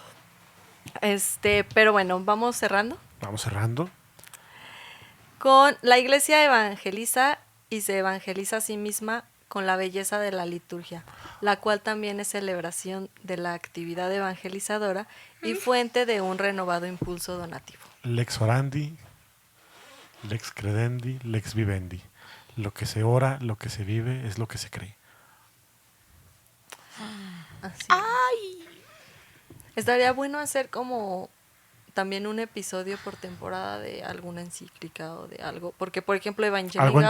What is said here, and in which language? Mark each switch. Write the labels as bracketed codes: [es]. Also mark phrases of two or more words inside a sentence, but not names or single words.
[es] Pero bueno, vamos cerrando. Vamos cerrando. Con la iglesia evangeliza y se evangeliza a sí misma con la belleza de la liturgia, la cual también es celebración de la actividad evangelizadora y fuente de un renovado impulso donativo. [la] Lex orandi, lex credendi, lex vivendi. [es] Lo que se ora, lo que se vive, es lo que se cree. Así. Estaría bueno hacer como también un episodio por temporada de alguna encíclica o de algo, porque por ejemplo Evangelii Algo en